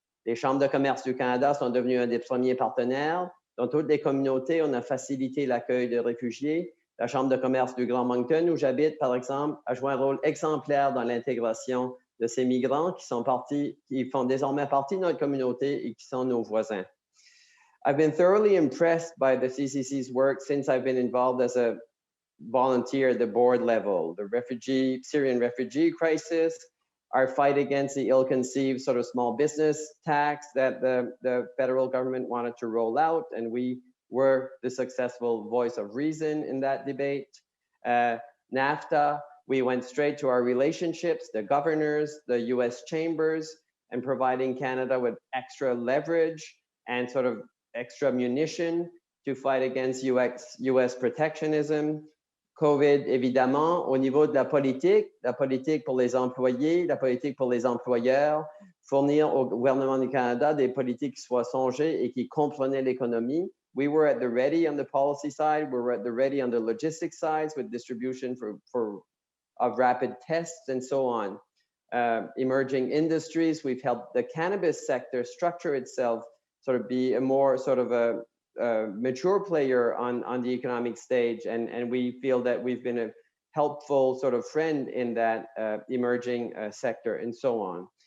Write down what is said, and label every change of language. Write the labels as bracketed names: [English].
[French] Les chambres de commerce du Canada sont devenues un des premiers partenaires. Dans toutes les communautés, on a facilité l'accueil de réfugiés. La Chambre de commerce du Grand Moncton, où j'habite, par exemple, a joué un rôle exemplaire dans l'intégration de ces migrants qui font désormais partie de notre communauté et qui sont nos voisins. [English] I've been thoroughly impressed by the CCC's work since I've been involved as a volunteer at the board level. The Syrian refugee crisis, our fight against the ill-conceived sort of small business tax that the federal government wanted to roll out, and we were the successful voice of reason in that debate. NAFTA, we went straight to our relationships, the governors, the US chambers, and providing Canada with extra leverage and sort of extra munition to fight against US protectionism. [French] COVID, évidemment, au niveau de la politique pour les employés, la politique pour les employeurs, fournir au gouvernement du Canada des politiques qui soient songées et qui comprenaient l'économie. [English] We were at the ready on the policy side. We were at the ready on the logistics sides with distribution of rapid tests and so on. Emerging industries, we've helped the cannabis sector structure itself, sort of be a more sort of a mature player on the economic stage, and we feel that we've been a helpful sort of friend in that emerging sector and so on.